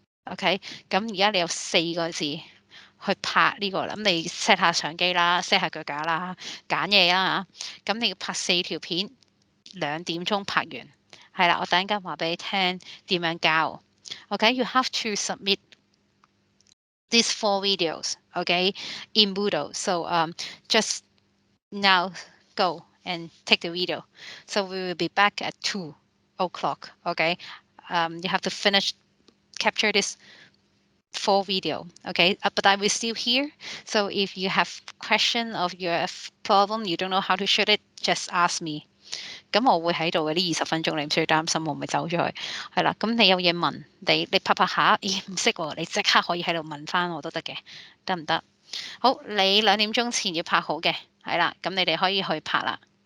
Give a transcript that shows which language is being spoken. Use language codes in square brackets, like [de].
[yue] OK，咁而家你有4個字去拍呢個啦，咁你 set 下相機啦，set 下腳架啦，揀嘢啦嚇，咁你要拍4條片，2點鐘拍完，係啦，我等陣間話俾你聽點樣交。 [en] OK，you have to submit these 4 videos, OK, in Moodle. So just now go and take the video. So we will be back at 2 o'clock. OK, you have to finish capture this 4 video. OK, but I will still here. So if you have question of your problem, you don't know how to shoot it, just ask me. [yue] 咁我會喺度嘅呢20分鐘，你唔需要擔心，我唔會走咗去，係啦。咁你有嘢問，你拍拍下，咦唔識喎，你即刻可以喺度問翻我都得嘅，得唔得？好，你2點鐘前要拍好嘅，係啦，咁你哋可以去拍啦。